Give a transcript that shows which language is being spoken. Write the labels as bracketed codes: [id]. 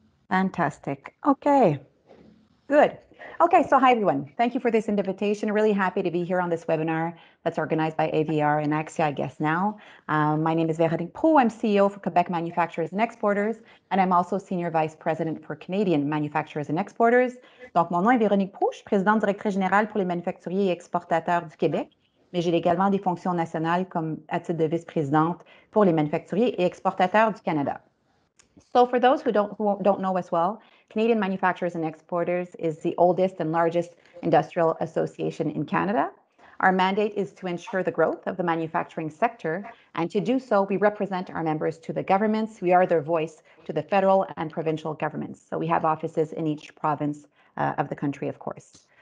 [en] Fantastic. Okay, good. Okay, so hi everyone. Thank you for this invitation. Really happy to be here on this webinar that's organized by AV&R and Axya, I guess now. My name is Véronique Proulx. I'm CEO for Quebec Manufacturers and Exporters, and I'm also Senior Vice President for Canadian Manufacturers and Exporters. [fr] Donc, mon nom est Véronique Proulx. Je suis présidente directrice générale pour les manufacturiers et exportateurs du Québec, mais j'ai également des fonctions nationales comme à titre de vice-présidente pour les manufacturiers et exportateurs du Canada. [en] So for those who don't know as well, Canadian Manufacturers and Exporters is the oldest and largest industrial association in Canada. Our mandate is to ensure the growth of the manufacturing sector, and to do so, we represent our members to the governments. We are their voice to the federal and provincial governments. So we have offices in each province of the country, of course.